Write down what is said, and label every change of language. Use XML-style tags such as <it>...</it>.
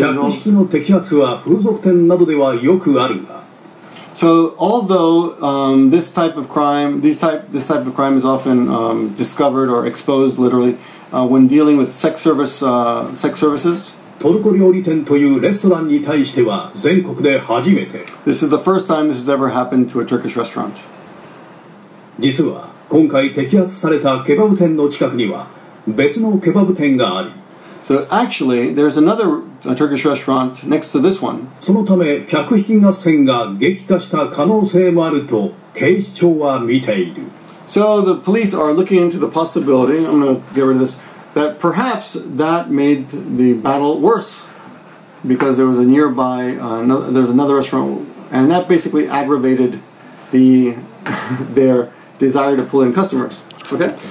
<ja>客引きの摘発は風俗店などではよくあるが。</ja> <en>So although this type of crime is often discovered or exposed literally when dealing with sex services.</en> <ja>トルコ料理店というレストランに対しては全国で初めて。</ja> <en>This is the first time this has ever happened to a Turkish restaurant.</en> <ja>実は今回摘発されたケバブ店の近くには別のケバブ店があり。</ja> <en>So actually, there's another Turkish restaurant next to this one.</en> <ja>そのため客引き合戦が激化した可能性もあると警視庁は見ている。</ja> <en>So the police are looking into the possibility, I'm going to get rid of this, that perhaps that made the battle worse because there was a nearby, there was another restaurant, and that basically aggravated their desire to pull in customers. Okay?</en>